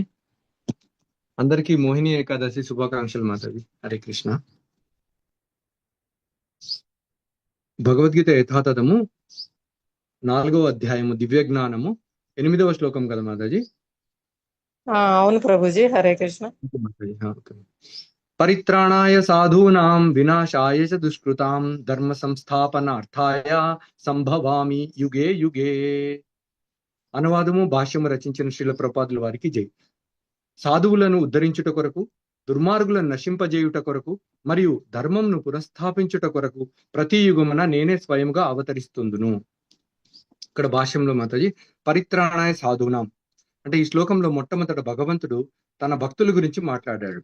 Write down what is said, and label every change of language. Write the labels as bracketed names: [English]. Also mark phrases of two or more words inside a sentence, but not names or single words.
[Telugu] అందరికీ మోహిని ఏకాదశి శుభాకాంక్షలు మాతాజీ. హరే కృష్ణ. భగవద్గీత యథాతథము 4వ అధ్యాయము దివ్య జ్ఞానము 8వ శ్లోకం కదా మాతాజీ. అవును ప్రభుజీ. హరే కృష్ణ. మాతాజీ ఓకే. [Sanskrit] పరిత్రాణాయ సాధూనాం వినాశాయ చ దుష్కృతాం ధర్మ సంస్థాపనార్థాయ సంభవామి యుగే యుగే. [Telugu] అనువాదము భాష్యము రచించిన శ్రీల ప్రభుపాదుల వారికి జై. సాధువులను ఉద్ధరించుట కొరకు, దుర్మార్గులను నశింపజేయుట కొరకు మరియు ధర్మంను పునఃస్థాపించుట కొరకు ప్రతి యుగమున నేనే స్వయంగా అవతరిస్తుందును. ఇక్కడ భాష్యంలో మాతాజీ పరిత్రాణాయ సాధూనాం అంటే ఈ శ్లోకంలో మొట్టమొదట భగవంతుడు తన భక్తుల గురించి మాట్లాడాడు.